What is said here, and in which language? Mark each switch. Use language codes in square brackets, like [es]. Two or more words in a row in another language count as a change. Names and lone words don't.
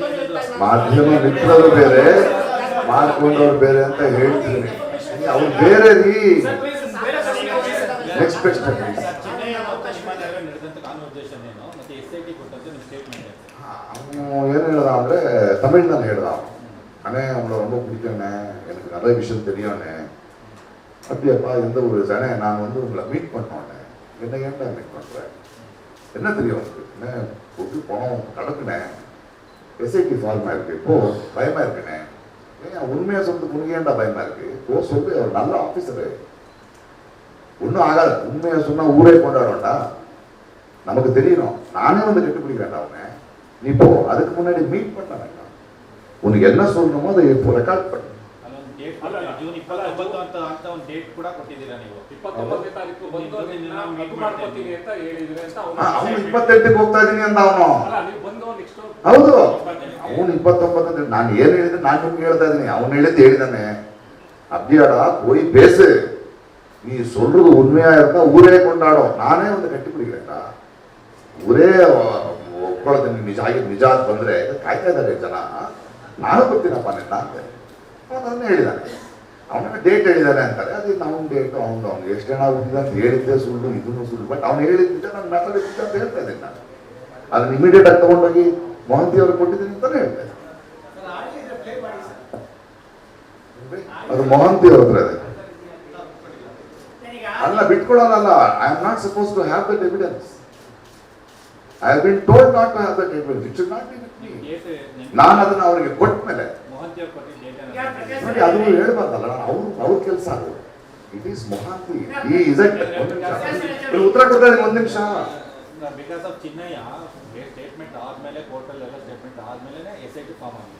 [kn] ಮಾಧ್ಯಮ ಮಿತ್ರರು ಬೇರೆ, ಮಾಡ್ಕೊಂಡವ್ರು ಬೇರೆ ಅಂತ ಹೇಳ್ತೀನಿ. ಅವ್ರು ಬೇರೆ ರೀ. [en] next question. [kn] ಅವನು ಏನು ಹೇಳ್ದ ಅಂದರೆ ತಮಿಳ್ನಲ್ಲಿ ಹೇಳ್ದ, [ta] அண்ணே அவங்கள ரொம்ப பிடிக்கும்ண்ணே, எனக்கு நிறைய விஷயம் தெரியும்ண்ணே. அப்படியாப்பா, எந்த ஊர் அண்ணே? நான் வந்து உங்களை மீட் பண்ணோன்னே. என்ன ஏன்டா மீட் பண்ணுறேன்? என்ன தெரியும் உங்களுக்கு? என்ன கொண்டு பணம் கிடக்குண்ணே, எஸ்ஐடி ஃபார்மாக இருக்குது, இப்போ பயமாக இருக்குண்ணே. ஏன் உண்மையாக சொல்றது உனக்கு ஏன்டா பயமாக இருக்குது? இப்போ சொல்லு, அவர் நல்ல ஆஃபீஸரு, ஒன்றும் ஆகாது. உண்மையாக சொன்னால் ஊரே கொண்டாடும்டா, நமக்கு தெரியணும். நானே வந்து கட்டுப்பிடிக்கிறேன்டா அவனை. நீ போ, அதுக்கு முன்னாடி மீட் பண்ண வேண்டாம். உனக்கு என்ன சொல்லணுமோ அதை இப்போ ரெக்கார்ட் பண்ணு. [kn] ಜೂನ್ 29 ಅಂತ ಒಂದು ಡೇಟ್ ಕೂಡ ಕೊಟ್ಟಿದ್ದೀರಾ ನೀವು. 29ನೇ ತಾರೀಕು ಬಂದು ಇದು ಮಾಡ್ಕೊತೀನಿ ಅಂತ ಹೇಳಿದ್ರೆ ಅಂತ ಅವನು 28ಕ್ಕೆ ಹೋಗ್ತಾ ಇದೀನಿ ಅಂತ ಅವನು. ಅಲ್ಲ, ನೀವು ಬಂದು ನೆಕ್ಸ್ಟ್ ಹೌದು, ಅವನು 29 ನಾನು ಏನು ಹೇಳಿದ್ರೆ ನಾನು ನಿಮ್ಗೆ ಹೇಳ್ತಾ ಇದೀನಿ. ಅವನು ಹೇಳಿದ್ದು ಹೇಳಿದಾನೆ, [ta] அப்படியாடா போய் பேசு, நீ சொல்றது உண்மையா இருந்தா ஊரே கொண்டாடும். நானே வந்து கட்டி பிடிக்கிறேன்டா, [kn] ಊರೇ ಒಪ್ಕೊಳ್ಳೋದು ನಿಜ ಆಗಿ ನಿಜ ಅಂತ ಬಂದ್ರೆ ಕಾಯ್ತಾ ಇದ್ದಾರೆ ಜನ. ನಾನು ಬರ್ತೀನಪ್ಪ ನಿನ್ನ ಅಂತ ಅವನನ್ನೇ ಹೇಳಿದ್ದಾನೆ. ಅವನ ಡೇಟ್ ಹೇಳಿದ್ದಾನೆ ಅಂತಾರೆ, ಅದು ಅವನ ಡೇಟು ಅವ್ನು ಎಷ್ಟು ಜನ ಆಗುತ್ತಿದೆ ಅಂತ ಹೇಳಿದ್ದೆ ಸುಳ್ಳು, ಇದನ್ನು ಸುಳ್ಳು. ಬಟ್ ಅವ್ನು ಹೇಳಿದ್ದ ನಾನು ಮಾತಾಡಿದ್ದೆ ಅಂತ ಹೇಳ್ತಾ ಇದ್ದೀನಿ. ನಾನು ಅದನ್ನ ಇಮಿಡಿಯೇಟ್ ಆಗಿ ತಗೊಂಡೋಗಿ ಮೊಹಂತಿ ಅವ್ರಿಗೆ ಕೊಟ್ಟಿದ್ದೀನಿ ಅಂತಾನೆ ಹೇಳ್ತಾ ಇದ್ದೀನಿ. ಅದು ಮೊಹಂತಿ ಅವ್ರ ಹತ್ರ ಇದೆ. ಅಲ್ಲ, ಬಿಟ್ಕೊಳ್ಳೋಲ್ಲ. [en] I am not suppose to have that evidence. I have been told not to have that evidence. It should not be with me. [kn] ನಾನು ಅದನ್ನ ಅವರಿಗೆ ಕೊಟ್ಟ ಮೇಲೆ ನೋಡಿ, ಅದು ಹೇಳ್ಬಾರ್ದಲ್ಲ. ಅವ್ರ ಕೆಲಸ ಅದು. [en] it is [kn] ಮೊಹಾಂತಿ. ಈ ಇಸೆಟ್ ಉತ್ತರ ಕೊಡ್ತಾ ಇದ್ದೀನಿ. 1 ನಿಮಿಷ. [en] because of [kn] ಚಿನ್ನಯ್ಯ ಸ್ಟೇಟ್ಮೆಂಟ್ ಆದ್ಮೇಲೆ, ಕೋರ್ಟಲ್ ಎಲ್ಲ ಸ್ಟೇಟ್ಮೆಂಟ್ ಆದ್ಮೇಲೆ ಎಸ್ಐಟಿ ಫಾರ್ಮ್ ಆಗಿದೆ.